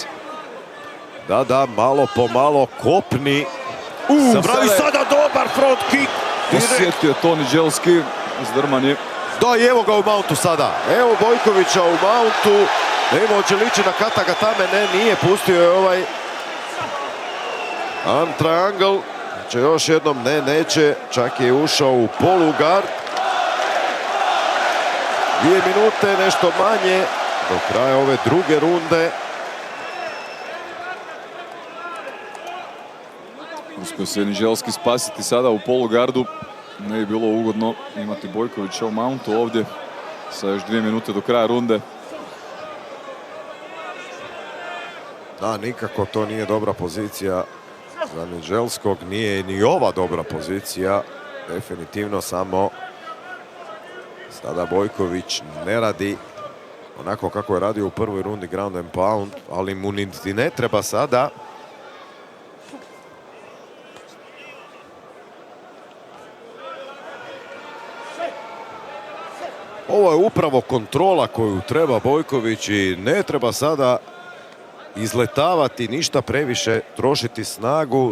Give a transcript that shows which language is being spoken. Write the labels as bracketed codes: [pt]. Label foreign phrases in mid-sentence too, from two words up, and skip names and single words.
[hr] Da, malo po malo kopni. Sada dobar front kick. Osjetio to Niželski, zdrman je. Da, i evo ga u mountu sada. Evo Bojkovića u mountu. Ne ima hoće lići na Katagatame, ne, nije, pustio je ovaj [en] arm triangle. [hr] Znači još jednom, ne, neće, čak je ušao u polugard. 2 minute, nešto manje, do kraja ove druge runde. Uspio se Niželski spasiti sada u polugardu. Ne je bilo ugodno imati Bojkovića u mountu ovdje sa još 2 minute do kraja runde. Da, nikako to nije dobra pozicija za Niželskog. Nije ni ova dobra pozicija. Definitivno, samo sada Bojković ne radi onako kako je radio u prvoj rundi [en] ground and pound, [hr] ali mu niti ne treba sada. Ovo je upravo kontrola koju treba Bojković i ne treba sada izletavati, ništa previše, trošiti snagu.